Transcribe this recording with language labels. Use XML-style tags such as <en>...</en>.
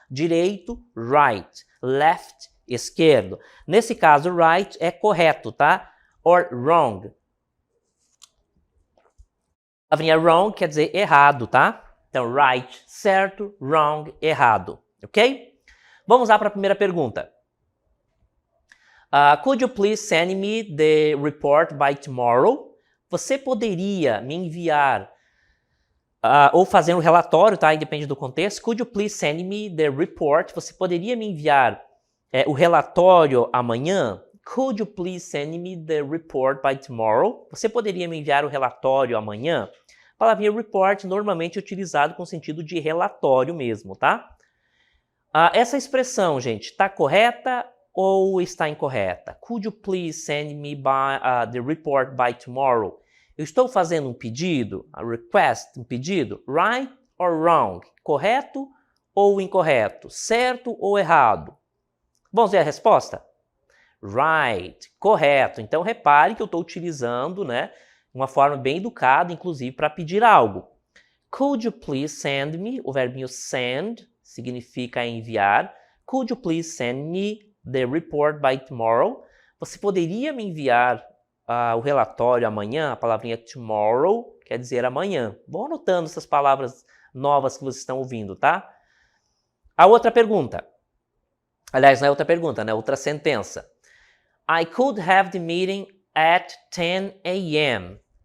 <pt>Direito, right. Left, esquerdo. Nesse caso, right é correto, tá?</pt> <en>Or wrong.</en> <pt>A palavrinha wrong quer dizer errado, tá? Então, right, certo. Wrong, errado. Ok? Vamos lá para a primeira pergunta.</pt> <en>Could you please send me the report by tomorrow?</en> <pt>Você poderia me enviar ou fazer um relatório, tá? Depende do contexto.</pt> <en>Could you please send me the report?</en> <pt>Você poderia me enviar o relatório amanhã?</pt> <en>Could you please send me the report by tomorrow?</en> <pt>Você poderia me enviar o relatório amanhã? A palavrinha report normalmente é utilizado com sentido de relatório mesmo, tá? Essa expressão, gente, está correta ou está incorreta?</pt> <en>Could you please send me the report by tomorrow?</en> <pt>Eu estou fazendo um pedido, a request, um pedido,</pt> <en>right or wrong?</en> <pt>Correto ou incorreto? Certo ou errado? Vamos ver a resposta? Right, correto. Então repare que eu estou utilizando, né, uma forma bem educada, inclusive, para pedir algo.</pt> <en>Could you please send me?</en> <pt>O verbinho send significa enviar.</pt> <en>Could you please send me the report by tomorrow?</en> <pt>Você poderia me enviar o relatório amanhã, a palavrinha tomorrow quer dizer amanhã. Vão anotando essas palavras novas que vocês estão ouvindo, tá? A outra pergunta. Aliás, não é outra pergunta, né? Outra sentença.</pt> <en>I could have the meeting at 10 a.m.</en>